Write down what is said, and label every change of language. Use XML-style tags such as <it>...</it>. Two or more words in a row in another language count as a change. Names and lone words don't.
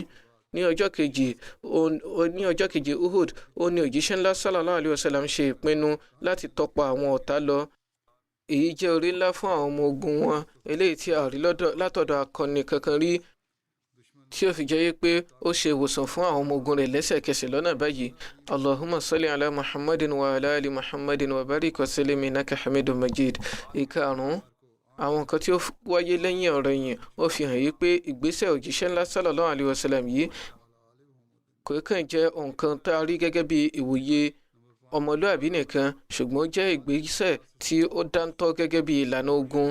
<yo>ní ọjọ́ kejì Uhud ó ní òjíṣẹ́ ńlá</yo> <ar>صلى الله عليه وسلم</ar> <yo>ṣe ìpinnu láti tọpa àwọn ọ̀tá lọ. èyí jẹ́ orí ńlá fún àwọn ọmọ ogun wọn eléyìí tí a rí látọ̀dọ̀ akọni kankan rí tí ó fi jẹ́ pé ó ṣe ìwòsàn fún àwọn ọmọ ogun rẹ̀ lẹ́sẹ̀kẹsẹ̀ lọ́nà báyìí.</yo> <ar>اللهم صل على محمد وعلى آل محمد وبارك وسلم إنك حميد مجيد.</ar> <yo>ìkarùn-ún àwọn nǹkan tí ó wáyé lẹ́yìn ọ̀rọ̀ yìí ó fi hàn yí pé ìgbésẹ̀ òjíṣẹ́ ńlá</yo> <ar>صلى الله عليه وسلم</ar> <yo>yìí kò kàn jẹ́ nǹkan tá a rí gẹ́gẹ́ bí ìwòye ọmọlúàbí nìkan ṣùgbọ́n ó jẹ́ ìgbésẹ̀ tí ó dáńtọ́ gẹ́gẹ́ bí ìlànà ogun.</yo>